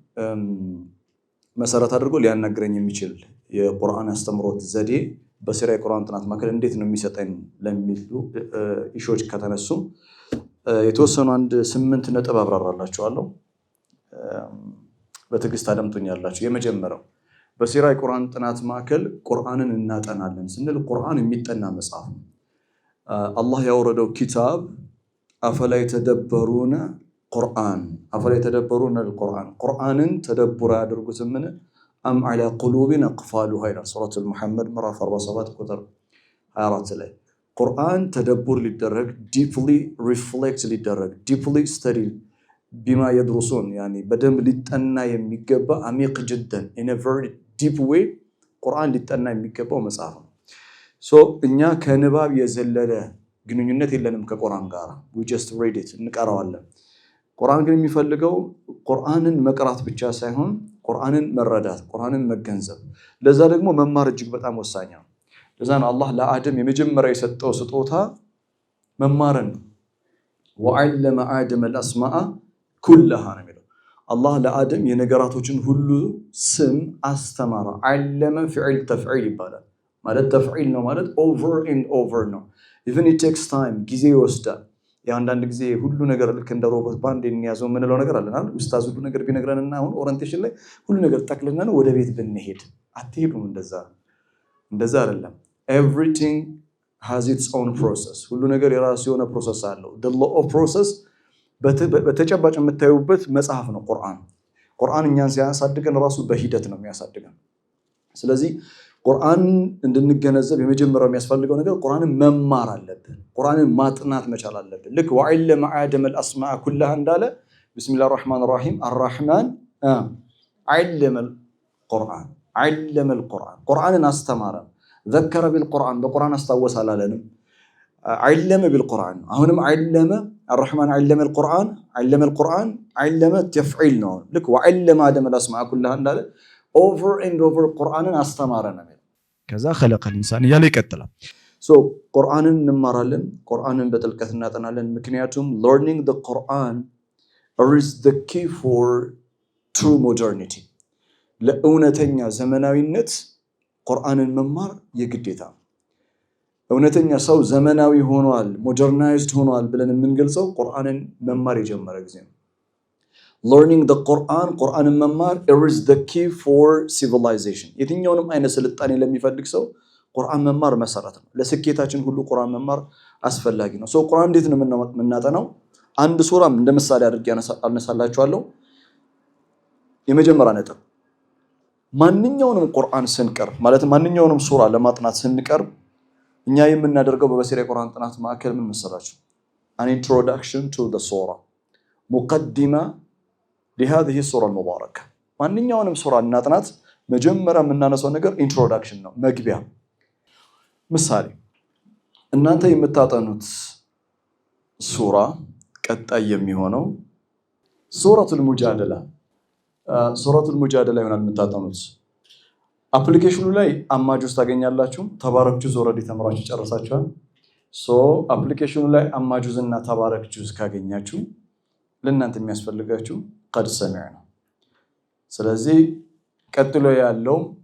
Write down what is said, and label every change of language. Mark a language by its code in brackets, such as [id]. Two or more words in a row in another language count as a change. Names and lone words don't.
[am] መሰረት አድርጎ ሊያናግረኝ የሚችል የቁርአን አስተምሮት ዘዴ በሲራ የቁርአን ጥናት ማዕከል እንዴት ነው የሚሰጠን ለሚሉ ኢሹዎች ከተነሱ የተወሰኑ 8 ነጥብ አብራራላችኋለሁ። በትዕግስት አደምጡኛላችሁ። የመጀመሪያው በሲራ የቁርአን ጥናት ማዕከል ቁርአንን እናጠናለን ስንል ቁርአን የሚጠና መጽሐፍ ነው። አላህ ያወረደው ኪታብ [ar] أفلا يتدبرون القرآن أفلا يتدبرون القرآن [am] ቁርአንን ተደቡራ ያድርጉት ምን [ar] أم على قلوب أقفالها إلى سورة المحمد مرة 47 [am] ቁጥር 24 ላይ ቁርአን ተደቡር ሊደረግ [en] deeply reflect [ar] ሊደረግ [en] deeply study [ar] بما يدرسون يعني [am] በደንብ ሊጠና የሚገባ [ar] عميق جدا [en] in a very deep way [am] ቁርአን ሊጠና የሚገባው መጽሐፍ ነው። እኛ ከንባብ የዘለለ ግንኙነት የለንም ከቁርአን ጋር [en] we just read it [am] እንቀራዋለን። ቁርአን ግን የሚፈልገው ቁርአንን መቅራት ብቻ ሳይሆን ቁርአንን መረዳት ቁርአንን መገንዘብ ለዛ ደግሞ መማር እጅግ በጣም ወሳኝ ነው። ለዛ ነው አላህ ለአደም የመጀመሪያ የሰጠው ስጦታ መማርን [ar] وعلم آدم الأسماء كلها [am] ነው የሚለው። አላህ ለአደም የነገራቶችን ሁሉ ስም አስተማረ። [ar] علم فعل تفعيل [am] ይባላል። ማለት ተፍዒል ነው ማለት [en] over and over [am] ነው። [en] even it takes time [am] ጊዜ ይወስዳል። አንዳንድ ጊዜ ሁሉ ነገር ልክ እንደ ሮቦት ባንድ የሚያዘው ምንለው ነገር አለና ኡስታዝ ሁሉ ነገር ቢነግረንና አሁን ኦሪንቴሽን ላይ ሁሉ ነገር ጠቅልለን ወደ ቤት ብንሄድ አትሄዱም። እንደዛ እንደዛ አይደለም። [en] everything has its own process [am] ሁሉ ነገር የራሱ የሆነ ፕሮሰስ አለው። [en] the law of process [am] በተጨባጭ የምታዩበት መጽሐፍ ነው ቁርአን እኛን ሲያሳድገን ራሱ በሂደት ነው የሚያሳድገን። ስለዚህ ቁርአን እንድንገነዘብ የመጀመሪያው የሚያስፈልገው ነገር ቁርአንን መማር አለብን። ቁርአንን ማጥናት መቻል አለብን። ልክ [ar] وعلم آدم الاسماء كلها [am] እንዳለ [ar] بسم الله الرحمن الرحيم الرحمن علم [am] القرآن ቁርአንን አስተማረ። [ar] ذكر بالقرآن [am] በቁርአን አስታወሰ አላለንም። [ar] علم بالقرآن [am] አሁንም [ar] علم الرحمن علم القرآن علم [am] ተፍዒል ነው። ልክ [ar] وعلم آدم الاسماء كلها [am] እንዳለ [en] over and over [am] ቁርአንን አስተማረ ነው። ከዛ [ar] خلق الانسان [am] እያለ ይቀጥላል። ቁርአንን እንማራለን፣ ቁርአንን በጥልቀት እናጠናለን። ምክንያቱም learning [en] the Quran is the key for true modernity [am] ለእውነተኛ ዘመናዊነት ቁርአንን መማር የግዴታ ነው። እውነተኛ ሰው ዘመናዊ ሆኗል፣ ሞደርናይዝድ ሆኗል ብለን የምንገልጸው ቁርአንን መማር የጀመረ ጊዜ ነው። [en] learning the Quran [am] ቁርአንን መማር [en] is the key for civilization [am] የትኛውንም አይነት ስልጣኔ ለሚፈልግ ሰው ቁርአን መማር መሰረት ነው። ለስኬታችን ሁሉ ቁርአን መማር አስፈላጊ ነው። ቁርአን እንዴት ነው የምናጠናው? አንድ ሱራም እንደ ምሳሌ አድርጌ አነሳላችኋለሁ። የመጀመሪያ ነጥብ ማንኛውንም ቁርአን ስንቀርብ ማለት ማንኛውንም ሱራ ለማጥናት ስንቀርብ እኛ የምናደርገው በበሲራ የቁርአን ጥናት ማዕከል ምን መሰላችሁ? [en] an introduction to the surah [am] ሙቀዲማ [ar] لهذه السورة المباركة [am] ማንኛውንም ሱራ እናጥናት መጀመሪያ የምናነሳው ነገር ኢንትሮዳክሽን ነው፣ መግቢያ። ምሳሌ እናንተ የምታጠኑት ሱራ ቀጣይ የሚሆነው ሱረቱል ሙጃደላ ይሆናል የምታጠኑት። አፕሊኬሽኑ ላይ አማጁዝ ታገኛላችሁ። ተባረክ ጁዝ ኦልሬዲ ተምራችሁ ጨርሳችኋል። አፕሊኬሽኑ ላይ አማጁዝ እና ተባረክ ጁዝ ካገኛችሁ ለእናንተ የሚያስፈልጋችሁ ቀድ ሰሚዕ ነው። ስለዚህ ቀጥሎ ያለው